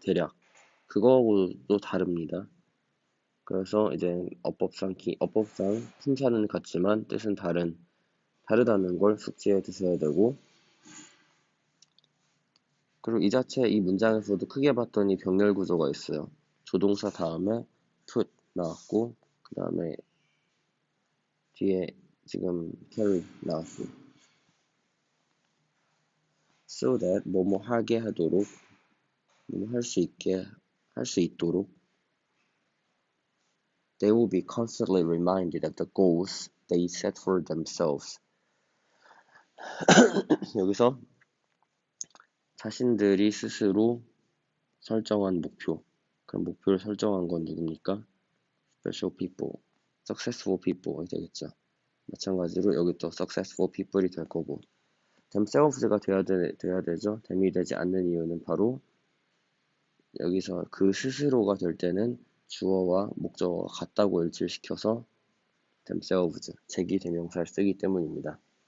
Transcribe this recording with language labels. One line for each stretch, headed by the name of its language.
Korean: 대략 그거하고도 다릅니다. 그래서 이제 어법상 품사는 같지만 뜻은 다르다는 걸 숙지해 두셔야 되고, 그리고 이 자체 이 문장에서도 크게 봤더니 병렬 구조가 있어요. 조동사 다음에 put 나왔고 그 다음에 뒤에 지금 carry 나왔고 so that 뭐뭐 하게 하도록 뭐뭐 할 수 있도록
English: they will be constantly reminded of the goals they set for themselves.
Korean: 여기서 자신들이 스스로 설정한 목표, 그런 목표를 설정한 건 누굽니까? special people, successful people이 되겠죠. 마찬가지로 여기 또 successful people이 될 거고 themselves가 돼야 되죠. them이 되지 않는 이유는 바로 여기서 그 스스로가 될 때는 주어와 목적어가 같다고 일치시켜서 themselves, 제기대명사를 쓰기 때문입니다.